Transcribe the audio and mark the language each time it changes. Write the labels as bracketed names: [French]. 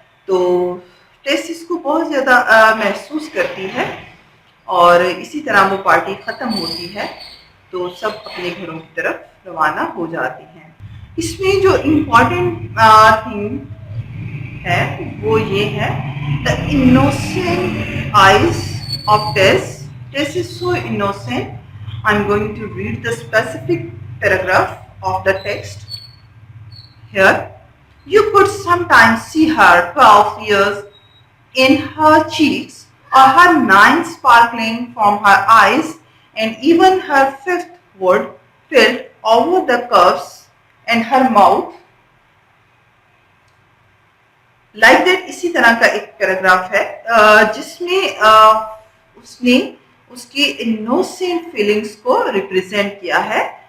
[Urdu] تو ٹیس اس کو بہت زیادہ محسوس کرتی ہے اور اسی طرح وہ پارٹی ختم ہوتی ہے تو سب اپنے گھروں کی طرف روانہ ہو جاتے ہیں. اس میں جو امپورٹنٹ تھنگ ہے وہ یہ ہے [English] the innocent eyes of Tess. Tess is so innocent. I'm going to read the specific paragraph of the text here. You could sometimes see her 12 years in her cheeks or her 9 sparkling from her eyes, and even her 5th would tilt over the curves and her mouth like that. [Urdu] اسی طرح کا ایک paragraph ہے جس میں اس نے اس کی innocent feelings کو ریپرزینٹ کیا ہے.